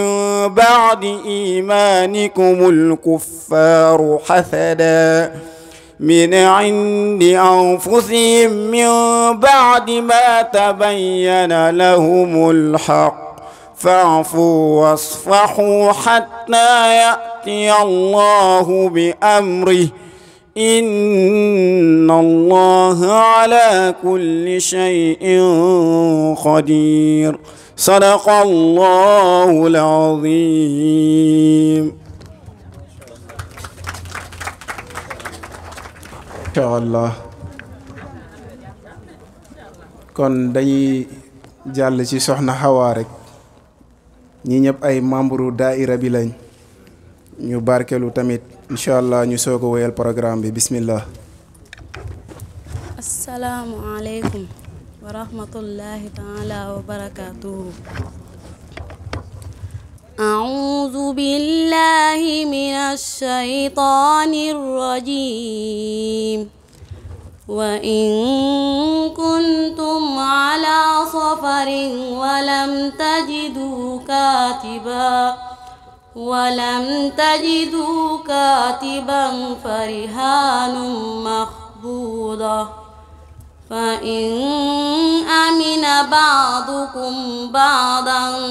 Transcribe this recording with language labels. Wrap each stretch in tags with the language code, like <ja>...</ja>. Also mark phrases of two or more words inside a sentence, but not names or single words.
<ar>بعد إيمانكم الكفار حسدا من عند أنفسهم من بعد ما تبين لهم الحق فاعفوا واصفحوا حتى يأتي الله بأمره إن الله على كل شيء قدير. صدق الله العظيم. إن شاء الله</ar> <wo>kon dañuy jàll ci soxna Hawa rek ñi ñëpp ay membre daaira bi lañ ñu barkelu tamit</wo> <ar>إن شاء الله</ar> <wo>ñu soog a wéyal programme bi bismillah.</wo> <ar>السلام عليكم ورحمة الله تعالى وبركاته. أعوذ بالله من الشيطان الرجيم. وإن كنتم على سفر ولم تجدوا كاتبا فرهان مقبوضة فإن أمن بعضكم بعضا</ar>